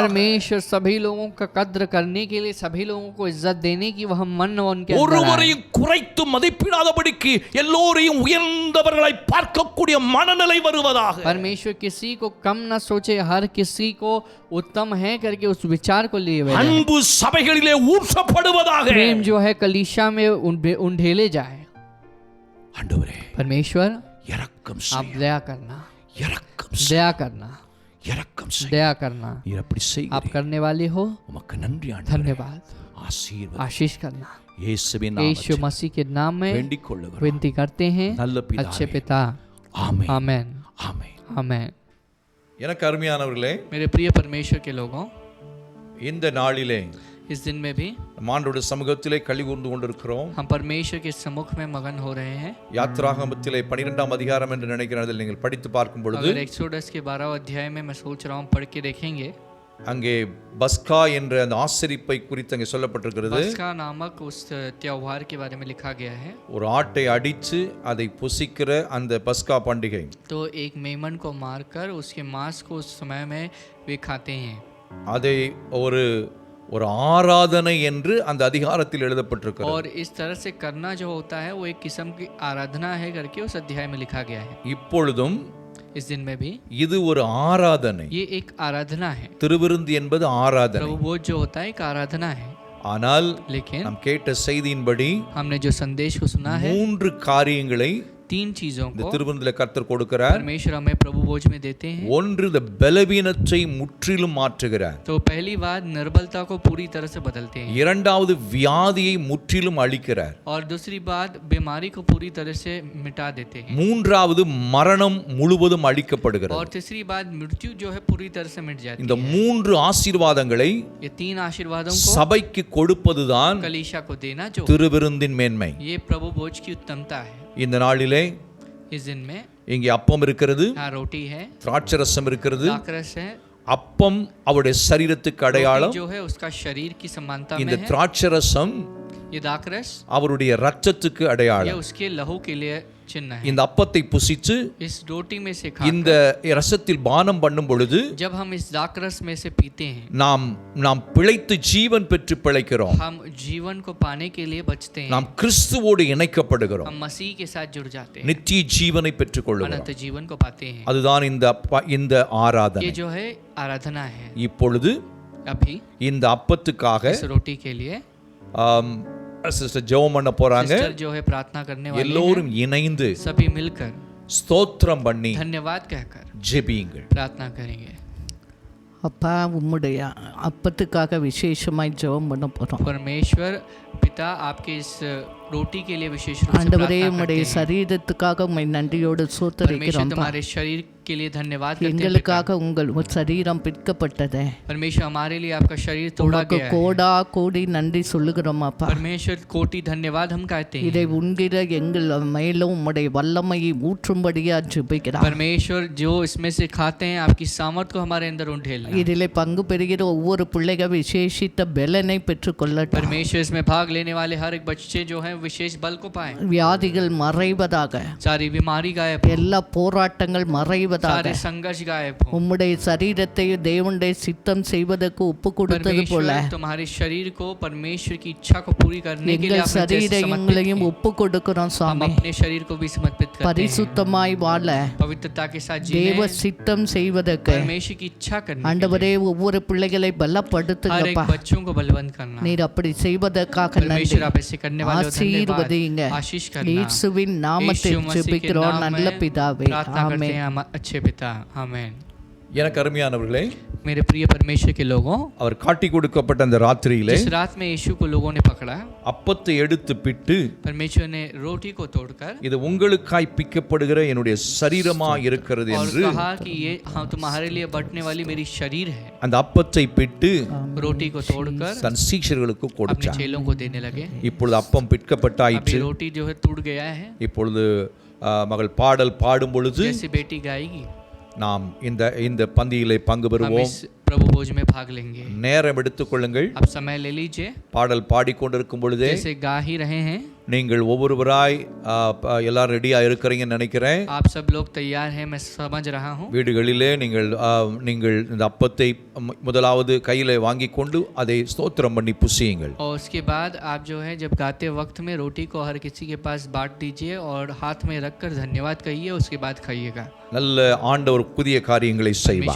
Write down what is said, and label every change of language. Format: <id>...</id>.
<hi>परमेश्वर सभी लोगों का कद्र करने के लिए, सभी लोगों को इज्जत देने की वह मन उनके अंदर आए।</hi> <ta>ஒருவரையும் குறைத்து மதிப்பிடாதபடிக்கு எல்லோரையும் உயர்ந்தவர்களை பார்க்கக்கூடிய மனநிலை வருவதாக.</ta> <hi>परमेश्वर किसी को कम न सोचे, हर किसी को उत्तम है करके उस विचार को लिए हुए हैं।</hi> <ta>அன்பு சபைகளிலே ஊற்றப்படுவதாக.</ta> <hi>प्रेम जो है कलीसिया में उंडेले जाए।</hi> <ta>ஆண்டவரே,</ta> <hi>परमेश्वर</hi> <ta>இரக்கம்</ta> <hi>आप</hi> <ta>செய்யும்.</ta> <hi>दया करना,</hi> <ta>இரக்கம் செய்யும்.</ta> <hi>दया करना।</hi> <ta>இரக்கம் செய்.</ta> <hi>दया करना,</hi> <ta>நீர் அப்படி</ta> <hi>आप</hi> <ta>செய்கிறீர்.</ta> <hi>करने वाले हो,</hi> <ta>உமக்கு நன்றி ஆண்டவரே.</ta> <hi>धन्यवाद।</hi> <ta>ஆசீர்வதி.</ta> <hi>आशीष करना,</hi> <ta>இயேசுவின்</ta> <hi>यीशु</hi> <ta>நாமத்தில்</ta> <hi>मसीह के नाम में</hi> <ta>வேண்டிக் கொள்ளுகிறோம்.</ta> <hi>विनती करते हैं,</hi> <ta>நல்ல</ta> <hi>अच्छे</hi> <ta>பிதாவே.</ta> <hi>पिता।</hi> <ta>ஆமென்.</ta> <hi>आमेन,</hi> <ta>ஆமென்.</ta> <hi>आमेन।</hi> <ta>எனக்கு அருமையானவர்களே,</ta> <hi>मेरे प्रिय परमेश्वर के लोगों,</hi> <ta>இந்த நாளிலே</ta> <hi>इस दिन में भी</hi> <ta>ஆண்டவருடைய சமூகத்திலே களி கூர்ந்து கொண்டிருக்கிறோம்.</ta> <hi>हम परमेश्वर के सम्मुख में मगन हो रहे हैं।</hi> <ta>யாத்திராகமத்திலே 12ஆம் அதிகாரம் என்று நினைக்கிறேன், அதில் நீங்கள் படித்து பார்க்கும் பொழுது</ta> <hi>अगर एक्सोडस के 12 अध्याय में मैं सोच रहा हूँ, पढ़ के देखेंगे,</hi> <ta>அங்கே பஸ்கா என்ற அந்த ஆசரிப்பை குறித்து அங்கே சொல்லப்பட்டிருக்கிறது.</ta> <hi>पस्का नामक उस त्योहार के बारे में लिखा गया है।</hi> <ta>ஒரு ஆட்டை அடித்து அதை புசிக்கிற அந்த பஸ்கா பண்டிகை.</ta> <hi>तो एक मेमन को मारकर उसके मांस को उस समय में वे खाते हैं।</hi> <ta>அதை ஒரு ஒரு ஆராதனை என்று அந்த அதிகாரத்தில் எழுதப்பட்டிருக்கிறது.</ta> <hi>और इस तरह से करना जो होता है वो एक किस्म की आराधना है करके उस अध्याय में लिखा गया है।</hi> <ta>இப்பொழுதும்</ta> <hi>इस दिन में भी</hi> <ta>இது ஒரு ஆராதனை.</ta> <hi>ये एक आराधना है।</hi> <ta>திருவிருந்து என்பது ஆராதனை.</ta> <hi>प्रभु भोज जो होता है एक आराधना है।</hi> <ta>ஆனால்</ta> <hi>लेकिन</hi> <ta>நாம் கேட்ட செய்தியின்படி</ta> <hi>हमने जो संदेश को सुना है,</hi> <ta>3 காரியங்களை</ta> <hi>3 चीजों</hi> <ta>இந்த</ta> <hi>को</hi> <ta>திருவிருந்திலே கர்த்தர் கொடுக்கிறார்.</ta> <hi>परमेश्वर हमें प्रभु भोज में देते हैं।</hi> <ta>ஒன்று இந்த பலவீனத்தை முற்றிலும் மாற்றுகிறார்.</ta> <hi>तो पहली बात निर्बलता को पूरी तरह से बदलते हैं।</hi> <ta>இரண்டாவது வியாதியை முற்றிலும் அழிக்கிறார்.</ta> <hi>और दूसरी बात बीमारी को पूरी तरह से मिटा देते हैं।</hi> <ta>மூன்றாவது மரணம் முழுவதும் அழிக்கப்படுகிறது.</ta> <hi>और तीसरी बात मृत्यु जो है पूरी तरह से मिट जाती</hi> <ta>இந்த</ta> <hi>है।</hi> <ta>3 ஆசீர்வாதங்களை</ta> <hi>ये 3 आशीर्वादों को</hi> <ta>சபைக்கு கொடுப்பதுதான்</ta> <hi>कलीसिया को देना जो</hi> <ta>திருவிருந்தின் மேன்மை.</ta> <hi>ये प्रभु भोज की उत्तमता है।</hi> <ta>இந்த நாளிலே</ta> <hi>इस दिन में</hi> <ta>இங்கே அப்பம் இருக்கிறது,</ta> <hi>यहाँ रोटी है,</hi> <ta>திராட்சரசம் இருக்கிறது.</ta> <hi>दाखरस है।</hi> <ta>அப்பம் அவருடைய சரீரத்துக்கு அடையாளம்,</ta> <hi>रोटी जो है उसका शरीर की समानता में</hi> <ta>இந்த</ta> <hi>है।</hi> <ta>திராட்சரசம்</ta> <hi>ये दाखरस</hi> <ta>அவருடைய இரத்தத்துக்கு</ta> <hi>ये</hi> <ta>அடையாளம்.</ta> <hi>उसके लहू के लिए चिन्ह है।</hi> <ta>இந்த அப்பத்தை புசித்து</ta> <hi>इस रोटी में से</hi> <ta>இந்த ரசத்தில் பானம் பண்ணும் பொழுது</ta> <hi>जब हम इस दाखरस में से पीते हैं,</hi> <ta>நாம் பிழைத்து ஜீவன் பெற்று பிழைக்கிறோம்.</ta> <hi>हम जीवन को पाने के लिए बचते हैं।</hi> <ta>நாம் கிறிஸ்துவோடு இணைக்கப்படுகிறோம்.</ta> <hi>हम मसीह के साथ जुड़ जाते हैं,</hi> <ta>நித்திய ஜீவனை பெற்றுக் கொள்கிறோம்.</ta> <hi>अनंत जीवन को पाते हैं।</hi> <ta>அதுதான் இந்த ஆராதனை.</ta> <hi>ये जो है आराधना है।</hi> <ta>இப்பொழுது</ta> <hi>अभी</hi> <ta>இந்த அப்பத்துக்காக</ta> <hi>इस रोटी के लिए</hi> <ta>சிஸ்டர் ஜெபம் பண்ண போறாங்க.</ta> <hi>सिस्टर जो है प्रार्थना करने वाले</hi> <ta>எல்லோரும் இணைந்து</ta> <hi>हैं, सभी मिलकर</hi> <ta>ஸ்தோத்திரம் பண்ணி</ta> <hi>धन्यवाद कहकर</hi> <ta>ஜெபியுங்கள்.</ta> <hi>प्रार्थना करेंगे।</hi> <ta>அப்பா உம்முடைய அப்பத்துக்காக விசேஷமாய் ஜெபம் பண்ண போகிறோம்.</ta> <hi>परमेश्वर पिता आपके इस रोटी के लिए विशेष रूप से</hi> <ta>ஆண்டவரே</ta> <hi>प्रार्थना</hi> <ta>உம்முடைய</ta> <hi>करते हैं।</hi> <ta>சரீரத்துக்காக உம்மை நன்றியோடு</ta> <hi>परमेश्वर</hi> <ta>சோத்தரிக்கிறோம்.</ta> <hi>तुम्हारे शरीर के लिए धन्यवाद करते हैं पिता।</hi> <ta>எங்களுக்காக உங்கள் சரீரம் பிற்கப்பட்டதே.</ta> <hi>परमेश्वर हमारे लिए आपका शरीर तोड़ा</hi> <ta>உமக்கு</ta> <hi>गया है।</hi> <ta>கோடா கோடி நன்றி சொல்லுகிறோம் அப்பா.</ta> <hi>परमेश्वर कोटि धन्यवाद हम कहते हैं।</hi> <ta>இதை உண்கிற எங்கள் மேலும் உம்முடைய வல்லமையை ஊற்றும்படியா ஜெபிக்கிறோம்.</ta> <hi>परमेश्वर जो इसमें से खाते हैं आपकी सामर्थ को हमारे अंदर उंडेलना।</hi> <ta>இதிலே பங்கு பெறுகிற ஒவ்வொரு பிள்ளைகள் விசேஷித்த பலனை பெற்றுக்கொள்ளட்டும்.</ta> <hi>परमेश्वर इसमें भाग लेने वाले हर एक बच्चे जो हैं विशेष बल को पाएं।</hi> <ta>வியாதிகள் மறைவதாக,</ta> <hi>सारी बीमारी गायब हो,</hi> <ta>எல்லா போராட்டங்கள் மறைவதாக,</ta> <hi>सारे संघर्ष गायब हो।</hi> <ta>உம்முடைய சரீரத்தை தேவனுடைய சித்தம் செய்வதற்கு ஒப்பு கொடுத்தது போல</ta> <hi>परमेश्वर तुम्हारे शरीर को परमेश्वर की इच्छा को पूरी करने के लिए</hi> <ta>எங்கள்</ta> <hi>आपने जैसे समर्पित</hi> <ta>சரீரங்களையும்</ta> <hi>किए।</hi> <ta>ஒப்பு கொடுக்கிறோம்</ta> <hi>हम</hi> <ta>சுவாமி.</ta> <hi>अपने शरीर को भी समर्पित करते हैं,</hi> <ta>பரிசுத்தமாய் வாழ</ta> <hi>पवित्रता के साथ</hi> <ta>தேவ</ta> <hi>जीने,</hi> <ta>சித்தம் செய்வதற்கு</ta> <hi>परमेश्वर की इच्छा करने के</hi> <ta>ஆண்டவரே</ta> <hi>लिए</hi> <ta>ஒவ்வொரு பிள்ளைகளை</ta> <hi>हर एक</hi> <ta>பலப்படுத்துங்கப்பா.</ta> <hi>बच्चों को बलवंत करना।</hi> <ta>நீர் அப்படி செய்வதற்காக</ta> <hi>परमेश्वर</hi> <ta>நன்றி.</ta> <hi>आप ऐसे करने वाले हो, धन्यवाद।</hi> <ta>ஆசீர்வதிங்க.</ta> <hi>आशीष करना।</hi> <ta>இயேசுவின் நாமத்தில்</ta> <hi>यीशु मसीह के</hi> <ta>ஜெபிக்கிறோம்</ta> <hi>नाम</hi> <ta>நல்ல</ta> <hi>में</hi> <ta>பிதாவே.</ta> <hi>प्रार्थना करते</hi> <ta>ஆமென்.</ta> <hi>हैं हम अच्छे पिता। आमेन।</hi> <ta>எனக்கு அருமையானவர்களே,</ta> <hi>मेरे प्रिय परमेश्वर के लोगों,</hi> <ta>அவர் காட்டி கொடுக்கப்பட்ட அந்த ராத்திரியிலே</ta> <hi>जिस रात में यीशु को लोगों ने पकड़ा,</hi> <ta>அப்பத்தை எடுத்து பிட்டு,</ta> <hi>परमेश्वर ने रोटी को तोड़कर</hi> <ta>இது உங்களுக்காய் பிக்கப்படுகிற என்னுடைய சரீரமா இருக்கிறது</ta> <hi>और</hi> <ta>என்று</ta> <hi>कहा कि ये हाँ तुम्हारे लिए बटने वाली मेरी शरीर है।</hi> <ta>அந்த அப்பத்தை பிட்டு</ta> <hi>रोटी को तोड़कर</hi> <ta>தன் சீஷர்களுக்கு</ta> <hi>अपने</hi> <ta>கொடுத்தார்.</ta> <hi>चेलों को देने लगे।</hi> <ta>இப்பொழுது அப்பம் பிற்கப்பட்டாயிற்று.</ta> <hi>अभी रोटी जो है टूट गया है।</hi> <ta>இப்பொழுது மகள் பாடல் பாடும் பொழுது</ta> <hi>जैसे बेटी गाएगी,</hi> <ta>நாம் இந்த பந்தியிலே பங்கு</ta> <hi>हम</hi> <ta>பெறுவோம்.</ta> <hi>इस प्रभु भोज में भाग लेंगे।</hi> <ta>நேரம் எடுத்துக்கொள்ளுங்கள்.</ta> <hi>आप समय ले लीजिए।</hi> <ta>பாடல் பாடிக்கொண்டிருக்கும் பொழுதே</ta> <hi>जैसे गा ही रहे हैं,</hi> <ta>நீங்கள் ஒவ்வொருவராய் எல்லாரும் ரெடியா இருக்கிறீங்கன்னு நினைக்கிறேன்.</ta> <hi>आप सब लोग तैयार हैं, मैं समझ रहा हूँ।</hi> <ta>வீடுகளிலே நீங்கள் இந்த அப்பத்தை முதலாவது கையிலே வாங்கி கொண்டு அதை ஸ்தோத்திரம் பண்ணி புசியுங்கள்.</ta> <hi>और उसके बाद आप जो है जब गाते वक्त में रोटी को हर किसी के पास बांट दीजिए और हाथ में रखकर धन्यवाद कहिए, उसके बाद खाइएगा।</hi> <ta>நல்ல ஆண்டவர் புதிய காரியங்களை செய்வார்.</ta>